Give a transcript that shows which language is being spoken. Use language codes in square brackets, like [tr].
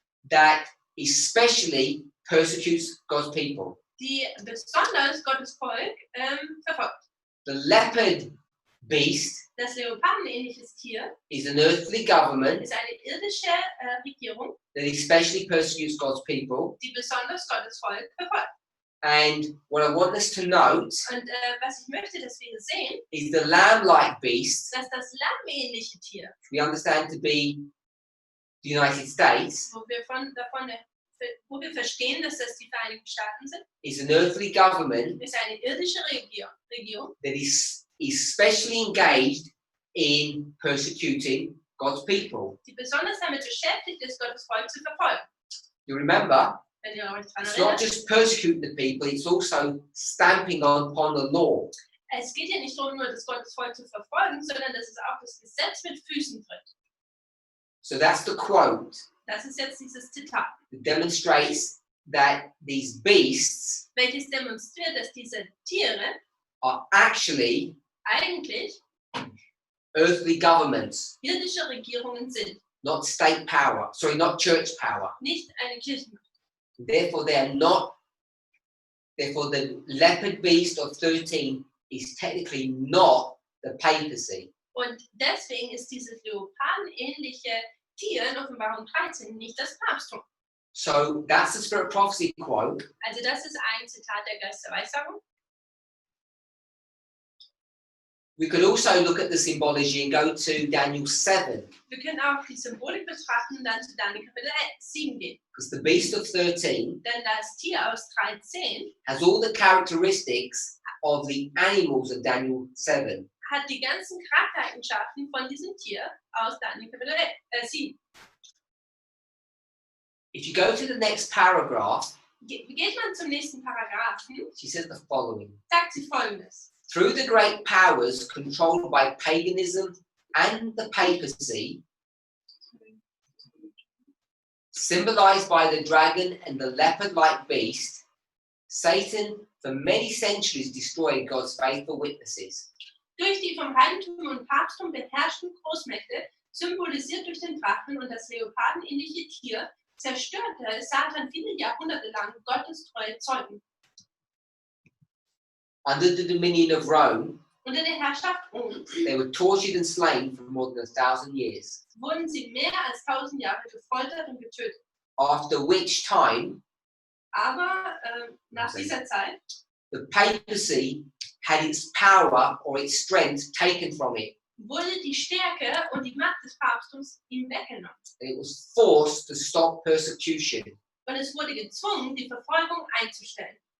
[en] that especially persecutes God's people. [de] die besonders Gottes Volk verfolgt. [en] The leopard beast [de] Das Leopardenähnliches Tier [en] is an earthly government [de] ist eine irdische Regierung, [en] that especially persecutes God's people. [de] die besonders Gottes Volk verfolgt. [en] And what I want us to note [de] Und was ich möchte, dass wir hier sehen, [en] is the lamb-like beast, [de] dass das lammähnliche Tier, [en] we understand to be the United States, [de] wo wir verstehen, dass das die Vereinigten Staaten sind, [en] is an earthly government [de] ist eine irdische Regierung, [en] that is especially engaged in persecuting God's people. [de] die besonders damit beschäftigt ist, Gottes Volk zu verfolgen. [en] You remember, [de] Wenn ihr euch daran [en] it's not [de] erinnert, [en] just persecuting the people, it's also stamping upon the law. [de] es geht ja nicht darum, nur das Gottes Volk zu verfolgen, sondern dass es auch das Gesetz mit Füßen tritt. [en] So that's the quote [de] Das ist jetzt dieses Zitat, [en] that demonstrates that these beasts [de] welches demonstriert, dass diese Tiere [en] are actually [de] eigentlich [en] earthly governments, [de] irdische Regierungen sind, [en] not state power, not church power. [de] nicht eine Kirchenmacht. [en] Therefore, the leopard beast of 13 is technically not the papacy. [de] Und deswegen ist dieses Leopardenähnliche Tier in Offenbarung 13 nicht das Papsttum. [en] So that's the Spirit of Prophecy quote. [de] Also das ist ein Zitat der Geist der Weissagung. [en] We could also look at the symbology and go to Daniel 7, [de] Wir können auch die Symbolik betrachten und dann zu Daniel Kapitel 7 gehen. [en] because the beast of 13 [de] Denn das Tier aus 13 [en] has all the characteristics of the animals of Daniel 7. [de] hat die ganzen Charaktereigenschaften von diesem Tier aus Daniel Kapitel 7. [en] If you go to the next paragraph, [de] Geht man zum nächsten Paragraphen, [en] she says the following. [de] sagt sie Folgendes. [en] Through the great powers controlled by paganism and the papacy, symbolized by the dragon and the leopard-like beast, Satan for many centuries destroyed God's faithful witnesses. [de] Durch die vom Heidentum und Papsttum beherrschten Großmächte, symbolisiert durch den Drachen und das leopardenähnliche Tier, zerstörte Satan viele Jahrhunderte lang Gottes treue Zeugen. [en] Under the dominion of Rome, [de] Unter der Herrschaft Roms [en] they were tortured and slain for more than 1,000 years, [de] wurden sie mehr als 1000 Jahre gefoltert und getötet. [en] after which time [de] Aber nach dieser Zeit [en] the papacy had its power or its strength taken from it. [de] wurde die Stärke und die Macht des Papsttums ihm weggenommen. [en] And it was forced to stop persecution. [de] Und es wurde gezwungen, die Verfolgung einzustellen.